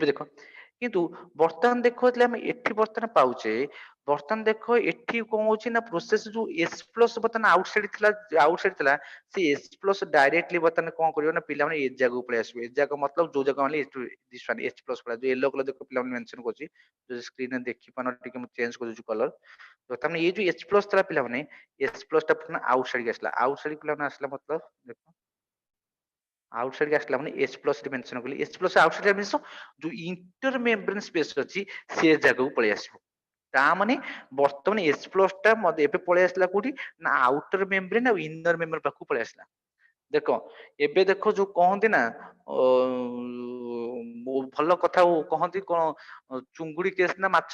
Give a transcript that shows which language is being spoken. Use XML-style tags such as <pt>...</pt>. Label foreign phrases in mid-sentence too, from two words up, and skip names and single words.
<or>ଦେଖ କିନ୍ତୁ ବର୍ତ୍ତମାନ ଦେଖ ଆମେ ଏଠି ବର୍ତ୍ତମାନ ପାଉଛେ ବର୍ତ୍ତମାନ ଦେଖ ଏଠି କଣ ହଉଛି ନା ପ୍ରୋସେସ ଯୋଉ</or> <en>S plus</en> <or>ବର୍ତ୍ତମାନ</or> <en>outside</en> <or>ଥିଲା ସେ</or> <en>S plus directly</en> <or>ବର୍ତ୍ତମାନ କଣ କରିବ ନା ପିଲାମାନେ ଏ ଜାଗାକୁ ପଳେଇ ଆସିବେ ଏ ଜାଗା ମତଲବ ଯୋଉ ଜାଗା ମାନେ</or> <en>H plus</en> <or>ଯୋଉ</or> <en>yellow color</en> <or>ଦେଖ ପିଲାମାନେ ମେନସନ କରୁଛି ଯଦି ସ୍କ୍ରିନରେ ଦେଖିପାରୁନ ଟିକେ ମୁଁ ଚେଞ୍ଜ କରିଦଉଛି କଲର ତାମାନେ</or> <hi>ये जो H प्लस था</hi> <or>पिलाମାନେ</or> <en>H plus</en> <or>ଟା ପୁଣି</or> <en>outside</en> <or>କି ଆସିଲା</or> <en>outside</en> <or>ପିଲାମାନେ ଆସିଲା ମତଲବ ଦେଖ</or> <en>outside</en> <or>କି ଆସିଲା ମାନେ</or> <en>H plus</en> <or>ରେ ମେନସନ କଲି</or> <en>H plus outside means</en> <or>ଯୋଉ</or> <en>inter membrane space</en> <or>ଅଛି ସେ ଜାଗାକୁ ପଳେଇ ଆସିବ ତା ମାନେ ବର୍ତ୍ତମାନ</or> <en>H plus</en> <or>ଟା ଏବେ ପଳେଇ ଆସିଲା କୋଉଠି ନା</or> <en>outer membrane</en> <or>ଆଉ</or> <en>inner membrane</en> <or>ପାଖକୁ ପଳେଇ ଆସିଲା ଦେଖ ଏବେ ଦେଖ ଯୋଉ କହନ୍ତି ନା ଭଲ କଥା କହନ୍ତି କଣ ଚୁଙ୍ଗୁଡି କେସ୍ ନା ମାଛ</or>